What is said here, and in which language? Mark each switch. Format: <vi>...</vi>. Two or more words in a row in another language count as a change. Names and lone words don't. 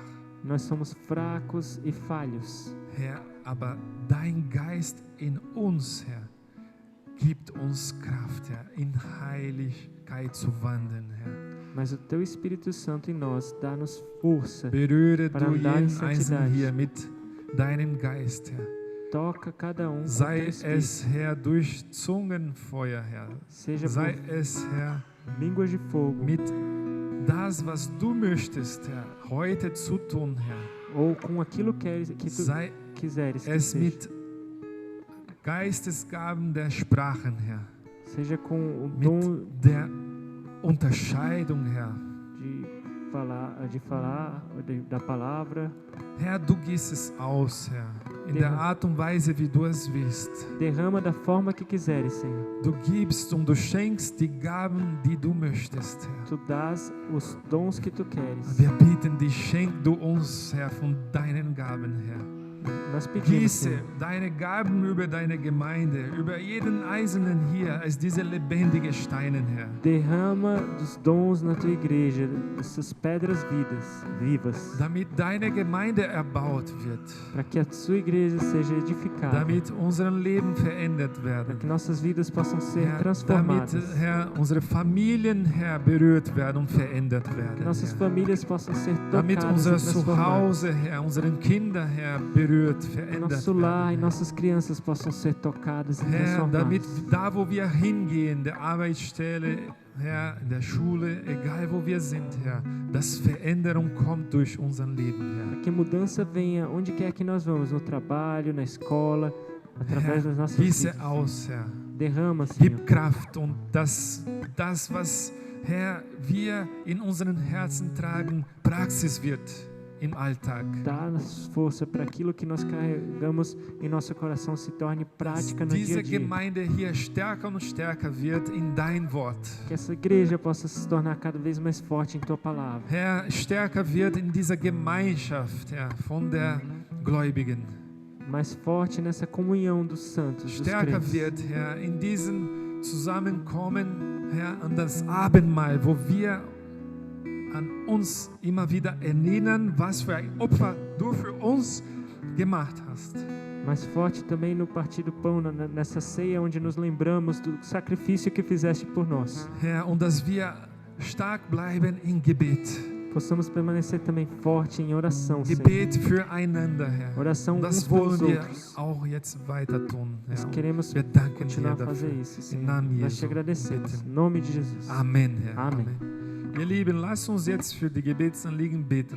<pt>Nós somos fracos e falhos.</pt> <de>Herr, aber dein Geist in uns, Herr, gibt uns Kraft, Herr, in Heiligkeit zu wandeln, Herr.</de> <pt>Mas o teu Espírito Santo em nós dá-nos força.</pt> <de>Berühre</de> <pt>Para</pt> <de>du</de> <pt>andar em</pt> <de>jeden Einzelnen</de> <pt>santidade.</pt> <de>hier mit deinem Geist, Herr.</de> <pt>Toca cada um com</pt> <de>Sei</de> <pt>teu Espírito.</pt> <de>es, Herr, durch Zungenfeuer, Herr.</de> <pt>Seja</pt> <de>Sei</de> <pt>por</pt> <de>es, Herr,</de> <pt>línguas de fogo</pt> <de>mit das, was du möchtest, Herr, heute zu tun, Herr.</de> <pt>ou com aquilo que tu</pt> <de>Sei</de> <pt>quiseres que</pt> <de>es</de> <pt>seja.</pt> <de>mit Geistesgaben der Sprachen, Herr.</de> <pt>Seja com o</pt> <de>Mit</de> <pt>dom</pt> <de>der Unterscheidung, Herr.</de> <pt>da palavra.</pt> <de>Herr, du gießt es aus, Herr, in der Art und Weise, wie du es willst.</de> <pt>Derrama da forma que quiseres, Senhor.</pt> <de>Du gibst und du schenkst die Gaben, die du möchtest, Herr.</de> <pt>Tu dás os dons que tu queres.</pt> <de>Wir bitten dich, schenk du uns, Herr, von deinen Gaben, Herr.</de> <pt>Nós pedimos,</pt> <de>Gieße</de> <pt>Senhor,</pt> <de>deine Gaben über deine Gemeinde, über jeden Einzelnen hier, als diese lebendigen Steine, Herr.</de> <pt>derrama dos dons na tua igreja, dessas pedras vivas,</pt> <de>Damit deine Gemeinde erbaut wird,</de> <pt>para que a sua igreja seja edificada,</pt> <de>damit unser Leben verändert</de> <pt>para</pt> <de>werden.</de> <pt>que nossas vidas possam ser</pt> <de>Herr, damit,</de> <pt>transformadas,</pt> <de>Herr, unsere Familien, Herr, berührt werden und verändert</de> <pt>que</pt> <de>werden.</de> <pt>nossas</pt> <de>Herr.</de> <pt>famílias possam ser</pt> <de>Damit</de> <pt>tocadas</pt> <de>unser</de> <pt>e transformadas,</pt> <de>Zuhause, Herr, unseren Kinder, Herr, berührt,</de> <pt>que</pt> <de>verändert</de> <pt>nosso lar e</pt> <de>werden.</de> <pt>nossas crianças possam ser tocadas e</pt> <de>Herr, damit</de> <pt>transformadas.</pt> <de>da, wo wir hingehen, der Arbeitsstelle, Herr, in der Schule, egal wo wir sind, Herr, dass Veränderung kommt durch unser Leben, Herr.</de> <pt>Que mudança venha onde quer que nós vamos, no trabalho, na escola, através das</pt> <de>Herr,</de> <pt>nossas</pt> <de>gieße</de> <pt>vidas.</pt> <de>aus, Herr.</de> <pt>Derrama, Senhor.</pt> <de>Gib Kraft und das, was, Herr, wir in unseren Herzen tragen, Praxis wird im Alltag.</de> <pt>Dá-nos força para aquilo que nós carregamos em nosso coração se torne prática no dia a</pt> <de>Diese</de> <pt>dia.</pt> <de>Gemeinde hier stärker und stärker wird in dein Wort.</de> <pt>Que essa igreja possa se tornar cada vez mais forte em Tua palavra.</pt> <de>Herr, stärker wird in dieser Gemeinschaft, Herr, von der Gläubigen.</de> <pt>Mais forte nessa comunhão dos santos, dos</pt> <de>Stärker</de> <pt>crentes.</pt> <de>wird, Herr, in diesem Zusammenkommen, Herr, an das Abendmahl, wo wir an uns immer wieder erinnern, was für ein Opfer du für uns gemacht hast.</de> <pt>mais forte também no partir do pão, nessa ceia onde nos lembramos do sacrifício que fizeste por nós.</pt> <de>Herr, und dass wir stark bleiben in Gebet.</de> <pt>Possamos permanecer também forte em oração, Senhor.</pt> <de>Gebet füreinander, Herr.</de> <pt>Oração</pt> <de>Und das</de> <pt>uns pelos</pt> <de>wollen wir</de> <pt>outros.</pt> <de>auch jetzt weiter tun.</de> <pt>Nós</pt> <de>Herr.</de> <pt>queremos</pt> <de>Wir danken</de> <pt>continuar</pt> <de>dir</de> <pt>a fazer</pt> <de>dafür.</de> <pt>isso,</pt> <de>Im</de> <pt>Senhor.</pt> <de>Namen</de> <pt>Nós te</pt> <de>Jesu.</de> <pt>agradecemos.</pt> <de>Bitte.</de> <pt>Em nome de Jesus.</pt> <de>Amen, Herr. Amen. Amen. Ihr Lieben, lasst uns jetzt für die Gebetsanliegen beten.</de>